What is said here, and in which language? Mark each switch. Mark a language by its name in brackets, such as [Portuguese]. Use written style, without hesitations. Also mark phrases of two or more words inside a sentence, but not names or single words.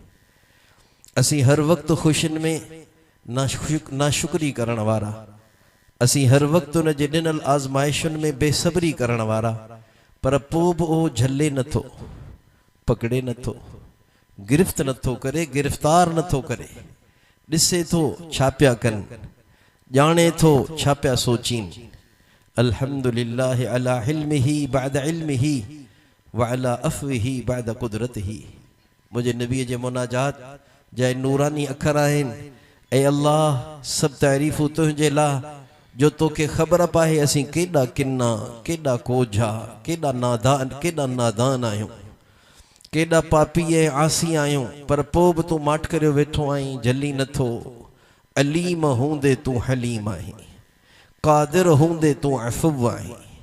[Sindhi] असीं हर वक़्तु ख़ुशियुनि में नाशुक्री करण वारा, असीं हर वक़्तु उन जे ॾिनल आज़माइशुनि में बेसब्री करण वारा, पर पोइ बि उहो झले नथो, पकड़े नथो, गिरफ़्त नथो करे, गिरफ़्तार नथो करे। ॾिसे थो छा पिया कनि, ॼाणे थो छा पिया सोचीनि। [Arabic] الحمد لله على حلمه بعد علمه وعلى عفوه بعد قدرته. [Sindhi] मुंहिंजे नबीअ जे मुनाजात जा नूरानी अखर आहिनि। ऐं अल्लाह सभु तारीफ़ूं तुंहिंजे लाइ जो तोखे ख़बर पाए असीं केॾा किन्ना, केॾा कोझा, केॾा नादान आहियूं, केॾा पापी ऐं आसी आहियूं, पर पोइ बि तूं माठ करे वेठो आहीं, झली नथो, अलीम हूंदे तू हलीम आहीं, कादिर हूंदे तू अफ़ुव आहीं।